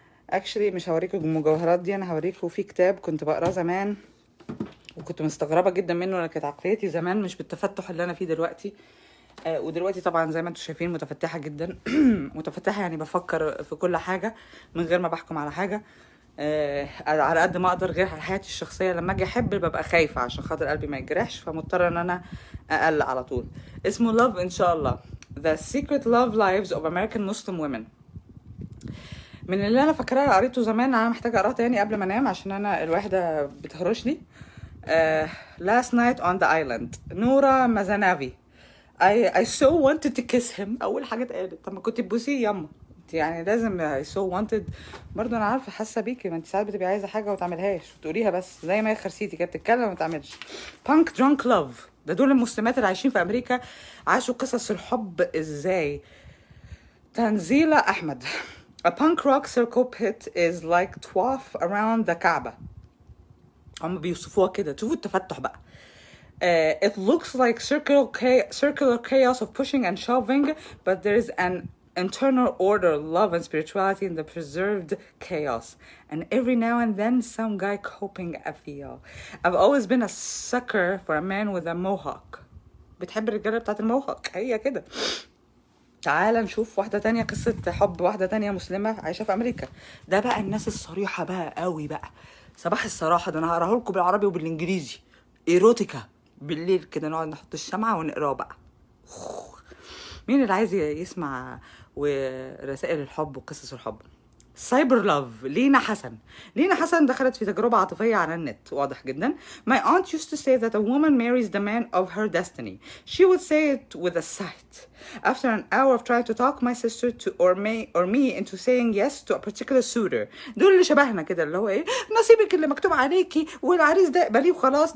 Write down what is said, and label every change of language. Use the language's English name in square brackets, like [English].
[Arabic] اكشلي مش هوريكم المجوهرات دي، انا هوريكم في كتاب كنت بقراه زمان وكنت مستغربه جدا منه. انا كانت عقليتي زمان مش بالتفتح اللي انا فيه دلوقتي. ودلوقتي طبعا زي ما انتم شايفين متفتحه جدا. متفتحه يعني بفكر في كل حاجه من غير ما بحكم على حاجه. على قد ما اقدر، غير على حياتي الشخصيه. لما اجي احب ببقى خايفه عشان خاطر قلبي ما يجرحش، فمضطره ان انا اقلق على طول. [English] اسمه Love [Arabic] ان شاء الله [English] The Secret Love Lives of American Muslim Women. [Arabic] من اللي انا فاكراه قريته زمان، انا محتاجه اقراه تاني قبل ما انام عشان انا الواحده بتهرشني. [English] Last night on the island، نورا مازانافي. I so wanted to kiss him. [Arabic] اول حاجه اتقالت، طب ما كنت تبوسيه ياما انت، يعني لازم [English] I so wanted. [Arabic] برضه انا عارفه حاسه بيكي، ما انت ساعات بتبقي عايزه حاجه وما تعملهاش وتقوليها، بس زي ما هي خرسيتي كانت بتتكلم وما تعملش. [English] Punk drunk love، [Arabic] ده دول المسلمات اللي عايشين في امريكا، عاشوا قصص الحب ازاي. تنزيلة أحمد. [English] A punk rock circle pit is like twaff around the كعبة. [Arabic] هم بيوصفوها كده، شوفوا التفتح بقى. [English] It looks like circular chaos of pushing and shoving, but there is an internal order, love, and spirituality in the preserved chaos. And every now and then, some guy coping I feel. I've always been a sucker for a man with a mohawk. [Arabic] بتحب الرجالة بتاعت الموهوك، هي كده. تعال نشوف واحدة تانية، قصة حب واحدة تانية مسلمة عايشة في أمريكا. ده بقى الناس الصريحة بقى قوي بقى، صباح الصراحة. ده أنا هقراه لكم بالعربي وبالإنجليزي، إيروتيكا بالليل كده، نقعد نحط الشمعة ونقراه بقى. مين اللي عايز يسمع ورسائل الحب وقصص الحب؟ سايبر لاف، لينا حسن. لينا حسن دخلت في تجربة عاطفية على النت، واضح جدا. [English] My aunt used to say that a woman marries the man of her destiny. She would say it with a sight. After an hour of trying to talk my sister to or me into saying yes to a particular suitor. [Arabic] دول اللي شبهنا كده، اللي هو ايه، نصيبك اللي مكتوب عليكي والعريس ده اقبليه وخلاص.